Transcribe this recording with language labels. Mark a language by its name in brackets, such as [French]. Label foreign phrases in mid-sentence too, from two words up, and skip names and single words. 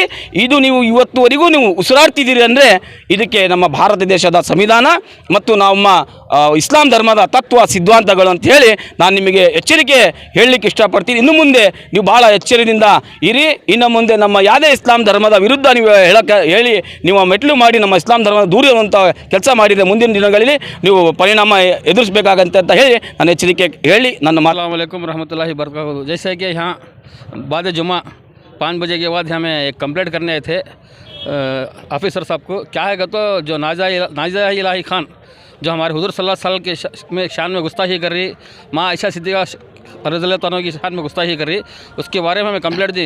[Kannada] ಇದು ನೀವು ಇವತ್ತುವರೆಗೂ ನೀವು ಉಸಿರಾಡ್ತಿದ್ದೀರಿ ಅಂದರೆ ಇದಕ್ಕೆ ನಮ್ಮ ಭಾರತ ದೇಶದ ಸಂವಿಧಾನ ಮತ್ತು ನಮ್ಮ ಇಸ್ಲಾಂ ಧರ್ಮದ ತತ್ವ ಸಿದ್ಧಾಂತಗಳು ಅಂತ ಹೇಳಿ ನಾನು ನಿಮಗೆ ಎಚ್ಚರಿಕೆ ಹೇಳಲಿಕ್ಕೆ ಇಷ್ಟಪಡ್ತೀನಿ. ಇನ್ನು ಮುಂದೆ ನೀವು ಭಾಳ ಎಚ್ಚರಿಕೆಯಿಂದ ಇರಿ. ಇನ್ನು ಮುಂದೆ ನಮ್ಮ ಯಾವುದೇ ಇಸ್ಲಾಂ ಧರ್ಮದ ವಿರುದ್ಧ ನೀವು ಹೇಳಿ ನೀವು ಮೆಟ್ಲು ಮಾಡಿ ನಮ್ಮ ಇಸ್ಲಾಂ ಧರ್ಮದ ದೂರ ಇರುವಂಥ ಕೆಲಸ ಮಾಡಿದರೆ ಮುಂದಿನ ದಿನಗಳಲ್ಲಿ ನೀವು ಪರಿಣಾಮ ಎದುರಿಸಬೇಕಾಗಂತೆ ಅಂತ ಹೇಳಿ ನಾನು ಎಚ್ಚರಿಕೆ ಹೇಳಿ ನನ್ನ [Arabic] السلام عليكم رحمة الله بركاته. [Hindi] जैसे कि यहाँ बाद जुमा 5 बजे के बाद हमें एक कंप्लेंट करने आए थे ऑफिसर साहब को। क्या है तो जो नाज़िया इलाही खान जो हमारे हुज़ूर [Arabic] صلى الله عليه وسلم [Hindi] में शान में गुस्ताखी कर रही, माँ आयशा सिद्दीक़ा [Arabic] رضي الله تعالى [Hindi] की शान में गुस्ताखी कर रही, उसके बारे में हमें कंप्लेंट दी।